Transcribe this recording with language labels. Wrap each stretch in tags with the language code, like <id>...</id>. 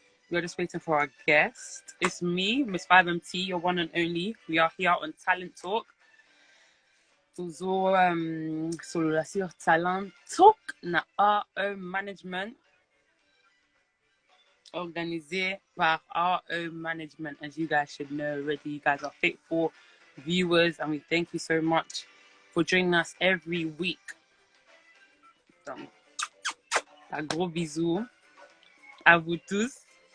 <en>We are just waiting for our guest. It's me, Miss 5MT, your one and only. We are here on Talent Talk.</en> <fr>Toujours sur Talent Talk na RE Management, organisé par RE Management.</fr> <en>As you guys should know already, you guys are faithful viewers, and we thank you so much for joining us every week.</en> <fr>Donc, un gros bisou à vous tous.</fr>